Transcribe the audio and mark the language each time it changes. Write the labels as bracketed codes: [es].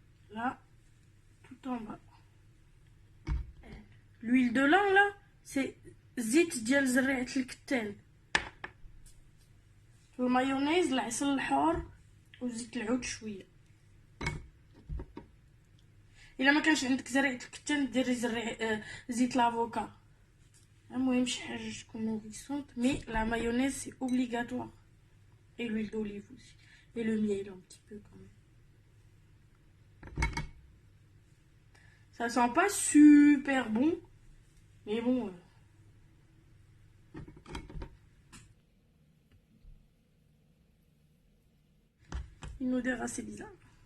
[fr] Là, tout en bas. L'huile de lin là, c'est [ar] زيت ديال زريعة الكتان. المايونيز العسل الحار وزيت العود شويه. الا ما كانش عندك زريعة الكتان ديري زيت لافوكا. المهم شي حاجه تكون [fr] نوريسونت مي لا مايونيز سي اوبليغاتوار et l'huile d'olive aussi et le miel un petit peu quand même. Ça sent pas super bon mais bon une odeur assez bizarre.